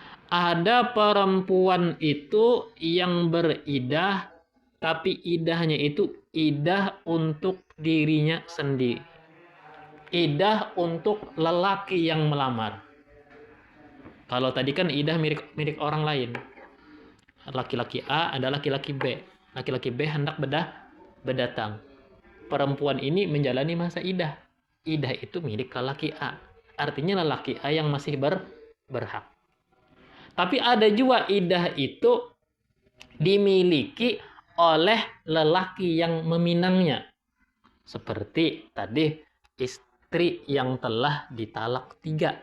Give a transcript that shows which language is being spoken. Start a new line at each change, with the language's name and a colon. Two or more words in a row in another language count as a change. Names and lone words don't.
Indonesian: Ada perempuan itu yang beridah, tapi idahnya itu idah untuk dirinya sendiri. Idah untuk lelaki yang melamar. Kalau tadi kan idah milik orang lain. Laki-laki A ada laki-laki B. Laki-laki B hendak berdatang. Perempuan ini menjalani masa idah. Idah itu milik lelaki A. Artinya lelaki A yang masih berhak. Tapi ada juga idah itu dimiliki oleh lelaki yang meminangnya. Seperti tadi istri yang telah ditalak 3.